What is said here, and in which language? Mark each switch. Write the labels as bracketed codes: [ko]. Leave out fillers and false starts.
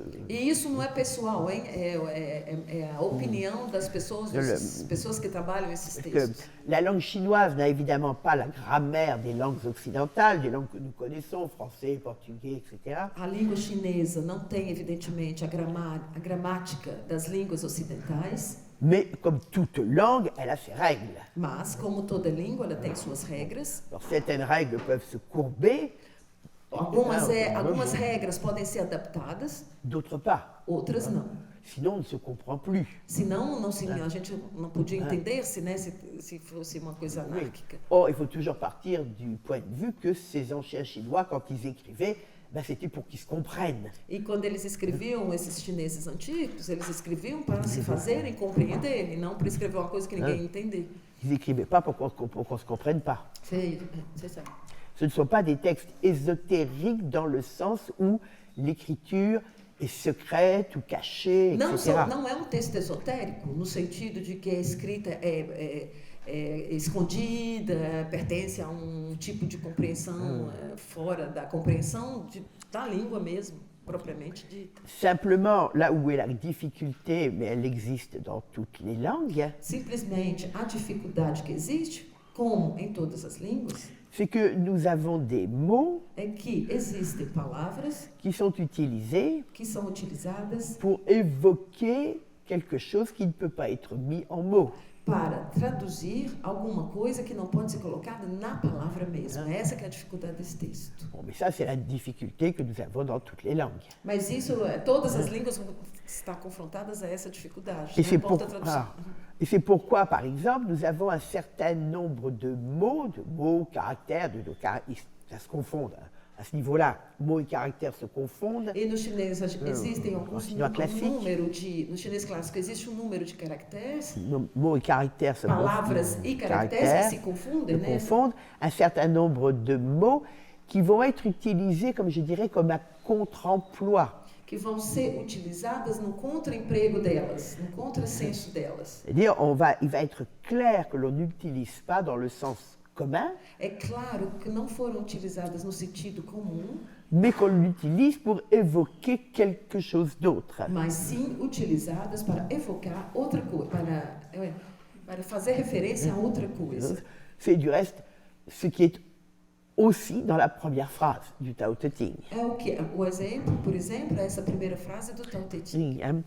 [pt] E isso não é pessoal, hein? É a opinião das pessoas que trabalham esses textos. [fr] La langue chinoise n'a évidemment pas la grammaire des langues occidentales, des langues que nous connaissons, français, portugais, etc. [pt] A língua chinesa não tem, evidentemente, a gramática das línguas ocidentais. [fr] Mais comme toute langue, elle a ses règles. [pt] Mas, como toda língua, ela tem suas regras. [fr] Alors, certaines règles peuvent se courber. [pt] Algumas regras podem ser adaptadas. [fr] D'autres pas. [pt] Outras não. [fr] Sinon, on ne se comprend plus. [pt] Senão, a gente não podia entender-se, né, se fosse uma coisa anárquica. [fr] Or, il faut toujours partir du point de vue que ces anciens Chinois, quand ils écrivaient, c'était pour qu'ils se comprennent. [pt] E quando eles escreviam, esses chineses antigos, eles escreviam para se fazerem compreender, e não para escrever uma coisa que ninguém ia entender. [fr] Ils n'écrivaient pas pour qu'on ne se comprenne pas. C'est ça. Ce ne sont pas des textes ésotériques dans le sens où l'écriture est secrète ou cachée, etc. [pt] Não é texto esotérico, no sentido de que a escrita é escondida, pertence a tipo de compreensão fora da compreensão da língua mesmo, propriamente dita. [fr] Simplement, là où est la difficulté, mais elle existe dans toutes les langues. [pt] Simplesmente, a dificuldade que existe, como em todas as línguas, [fr] c'est que nous avons des mots [pt] que existem palavras [fr] qui sont utilisées [pt] que são utilizadas [fr] pour évoquer quelque chose qui ne peut pas être mis en mots. [pt] Para traduzir alguma coisa que não pode ser colocada na palavra mesmo. Essa que é a dificuldade desse texto. [fr] Bon, mais ça, c'est la difficulté que nous avons dans toutes les langues. [pt] Mas isso, todas as línguas estão confrontadas a essa dificuldade. [fr] Et c'est pourquoi, par exemple, nous avons un certain nombre de mots, caractères, ça se confond à ce niveau-là, mots et caractères se confondent. [pt] E no chinês existem alguns [fr] chinois classique. [pt] no chinês clássico existe número de caracteres, [fr] Mots et caractères se [pt] palavras e caracteres que se confundem, né? [fr] confondent, un certain nombre de mots qui vont être utilisés, comme je dirais, comme un contre-emploi. [pt] Que vão ser utilizadas no contra-emprego delas, no contrassenso delas. [fr] C'est-à-dire, il va être clair que l'on n'utilise pas dans le sens commun, [pt] É claro que não foram utilizadas no sentido comum, [fr] mais qu'on l'utilise pour évoquer quelque chose d'autre. [pt] mas sim utilizadas para evocar outra coisa, para fazer referência a outra coisa. [fr] C'est du reste ce qui est aussi dans la première phrase du Tao Te Ching. [pt] É o que o exemplo, por exemplo, é essa primeira frase do Tao Te Ching.